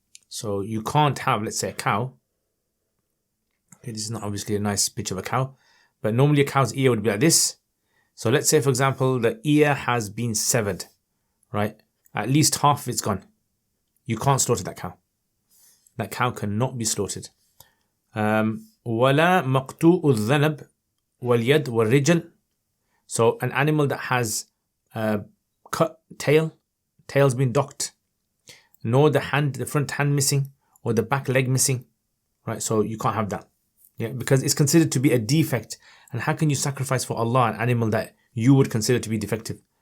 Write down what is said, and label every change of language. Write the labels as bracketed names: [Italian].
[English] So you can't have, let's say, a cow. Okay, this is not obviously a nice picture of a cow, but normally a cow's ear would be like this. So let's say, for example, the ear has been severed, right? At least half of it's gone. You can't slaughter that cow. That cow cannot be slaughtered. [Arabic] ولا مقطوع الذنب واليد والرجل. [English] So an animal that has cut tail's been docked, nor the front hand missing, or the back leg missing, right? So you can't have that, yeah, because it's considered to be a defect. And how can you sacrifice for Allah an animal that you would consider to be defective?